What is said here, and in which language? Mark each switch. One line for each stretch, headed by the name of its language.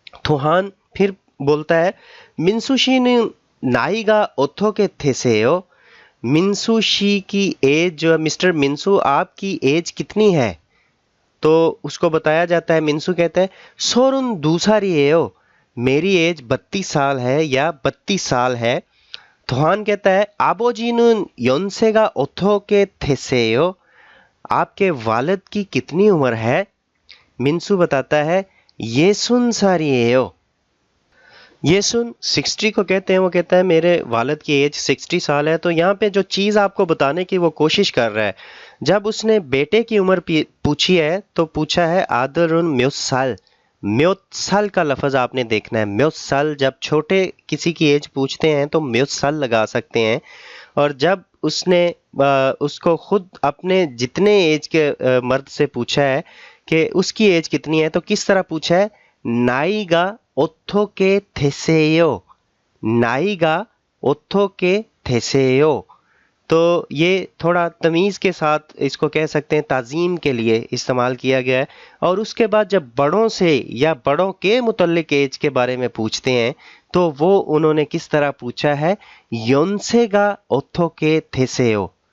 Hindi: Thuan फिर बोलता है मिन्सूशी는
Korean: 나이가 어떻게 되세요?
Hindi: मिन्सूशी की एज जो है, मिस्टर मिन्सू आपकी एज कितनी है? तो उसको बताया जाता है। मिन्सू कहता है
Korean: 32살이에요,
Hindi: मेरी एज 32 साल है या 32 साल है। थुआन कहता है
Korean: 아버지는 연세가 어떻게 되세요?
Hindi: आपके वालिद की कितनी उम्र है? मिन्सू बताता है
Korean: 예순살이에요।
Hindi: ये सुन 60 को कहते हैं। वो कहता है मेरे वालिद की एज 60 साल है। तो यहाँ पे जो चीज़ आपको बताने की वो कोशिश कर रहा है, जब उसने बेटे की उम्र पूछी है तो पूछा है आदरुन म्योसाल। म्योसाल का लफ्ज़ आपने देखना है। म्योसाल, जब छोटे किसी की एज पूछते हैं तो म्योसाल लगा सकते हैं। और जब उसने उसको खुद अपने जितने एज के मर्द से पूछा है कि उसकी एज कितनी है, तो किस तरह पूछा है?
Korean: नाईगा 어떻게 되세요, नाईगा 어떻게 되세요।
Hindi: तो ये थोड़ा तमीज़ के साथ इसको कह सकते हैं, ताज़ीम के लिए इस्तेमाल किया गया है। और उसके बाद जब बड़ों से या बड़ों के मुतल्लिक एज के बारे में पूछते हैं तो वो उन्होंने किस तरह पूछा है?
Korean: 연세가 어떻게 되세요।